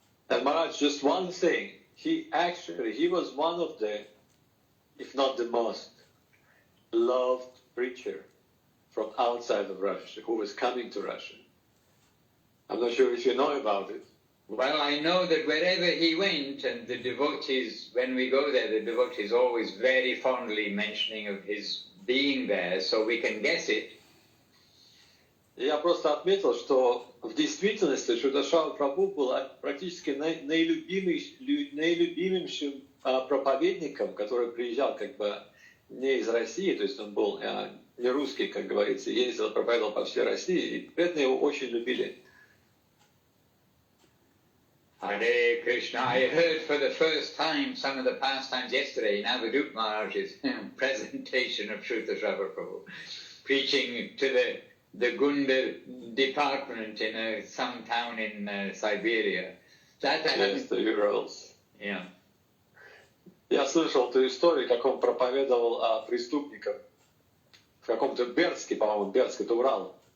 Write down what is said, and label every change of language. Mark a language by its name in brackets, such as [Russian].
[English] And Maharaj, just one thing, he was one of the, if not the most, loved preacher from outside of Russia, who was coming to Russia. I'm not sure if you know about it. Well, I know that wherever he went, and the devotees, when we go there, the devotees always very fondly mentioning of his being there, so we can guess it. [Russian] Я просто отметил, что в действительности Шрила Прабху был практически наилюбимейшим проповедником, который приезжал как бы не из России, то есть он был не русский, как говорится, ездил, проповедовал по всей России, и преданные его очень любили. [English] Hare Krishna. I heard for the first time some of the pastimes yesterday in Avadut Maharaj's presentation of Shruta Prabhu, preaching to the Gunda department in some town in Siberia. Yes, the Urals. Yeah. [Russian] Я слышал эту историю, как он проповедовал о преступниках в каком-то Бердске, по-моему, Бердск, это Урал.